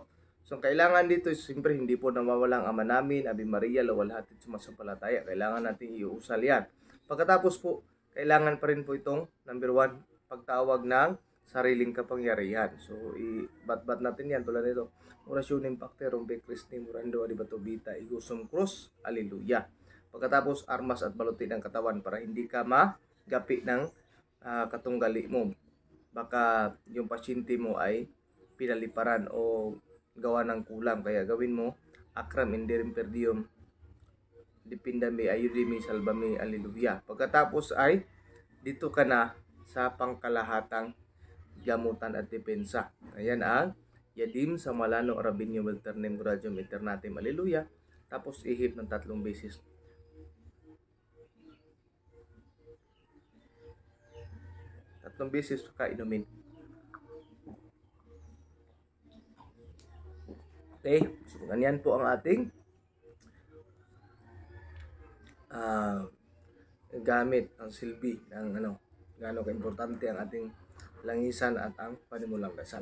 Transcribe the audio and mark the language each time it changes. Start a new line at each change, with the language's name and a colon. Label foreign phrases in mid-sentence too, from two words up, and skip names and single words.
Filipino: So kailangan dito, siyempre hindi po nawawala ang Ama namin, Ave Maria, luwalhati sumasampalataya. Kailangan natin iusal yan. Pagkatapos po, kailangan pa rin po itong number 1, pagtawag ng sariling kapangyarihan. So, ibat-bat natin yan tulad nito.
Latin: Orasyon impacte, rompe Christi, murando, adibato, bita, igusum krus, alleluia.
Filipino: Pagkatapos, armas at balutin ang katawan para hindi ka magapi ng katunggali mo. Baka yung pasyente mo ay pinaliparan o gawa ng kulam. Kaya gawin mo,
Latin: akram indirim perdium, dipindami, ayudimi, salvami, alleluia.
Filipino: Pagkatapos ay dito ka na sa pangkalahatang gamutan at depensa. Ayan ang
Latin: yadim sa malano rabinyo welternem gradium eternatem, alleluia.
Filipino: Tapos ihip ng 3 beses. Tatlong beses ka inumin. Okay, so ganyan po ang ating gamit, ang silbi ng gaano ka-importante ang ating langisan at ang panimulang dasal.